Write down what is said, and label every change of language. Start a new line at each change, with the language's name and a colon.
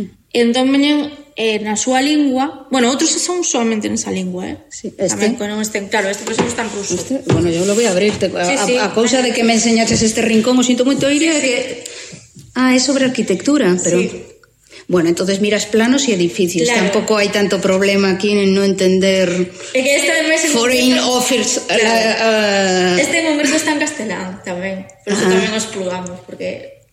Galician: Entón veñen na súa lingua. Bueno, outros son solamente nesa lingua, eh? Sí, este. Tamén, non estén, claro, este próximo está en ruso.
Spanish: Este, bueno, eu lo voy a abrir.
Galician: A cousa de que me enseñaches este rincón, o sinto moito aire. Sí, sí. Ah, é sobre arquitectura, pero... Sí.
Spanish: Bueno, entonces miras planos y edificios. Claro. Tampoco hay tanto problema aquí en no entender... Es que este además es Foreign Office... Claro.
Galician: Este en concreto está en castelán, tamén. Por eso tamén os plugamos, porque...